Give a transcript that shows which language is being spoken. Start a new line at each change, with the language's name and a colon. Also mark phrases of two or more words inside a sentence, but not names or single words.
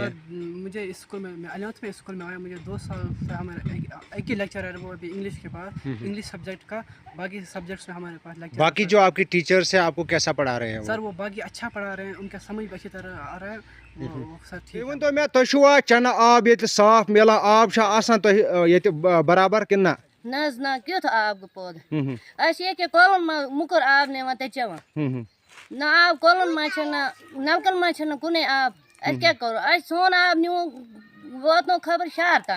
Urdu: سر مجھے اسکول میں 11th میں اسکول میں آیا، مجھے 2 سال سے ہمارا ایک ہی لیکچر ہے وہ ابھی انگلش کے پاس،
English: English subject
Urdu: کا. باقی سبجیکٹس میں ہمارے پاس لیکچر. باقی جو آپ کے ٹیچرس ہیں آپ کو کیسا پڑھا رہے ہیں؟ سر وہ باقی اچھا پڑھا رہے ہیں، ان کا سمجھ بھی اچھی طرح آ رہا ہے. سر ٹھیک ہے.
Kashmiri: تو میں تُہۍ چھُوا چنہٕ آب ییٚتہِ صاف مِلان، آب چھا آسان تۄہہِ ییٚتہِ برابر کِنہٕ نہ؟ نہ حظ نہ، کیُتھ آب گوٚو پٲدٕ اَسہِ چھِ ییٚکیٛاہ کۄلَن منٛز مُکُر آب نِوان تَتہِ چٮ۪وان. نہ آب کۄلَن منٛز چھِنہٕ، نَلکَن منٛز چھِنہٕ کُنُے آب. اَسہِ کیٛاہ کَرو؟ اَسہِ سون آب نیوٗ ووتنو خبر شہر تانۍ.